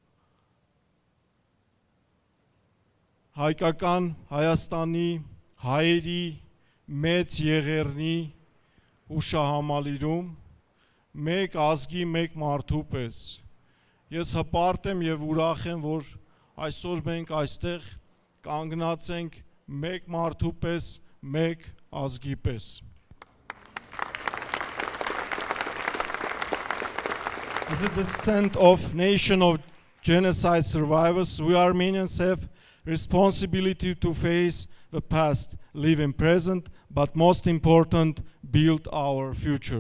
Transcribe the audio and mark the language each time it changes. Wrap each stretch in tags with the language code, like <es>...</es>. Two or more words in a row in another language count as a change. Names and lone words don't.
<hy>հայկական Հայաստանի հայերի մեծ եղեռնի հուշահամալիրում մեկ ազգի մեկ մարդու պես։ Ես հպարտ եմ եւ ուրախ եմ, որ այսօր մենք այստեղ կանգնած ենք մեկ մարդու պես, մեկ ազգի պես։</hy> <en>As a descent of nation of genocide survivors, we Armenians have responsibility to face the past, live in present, but most important, build our future.</en>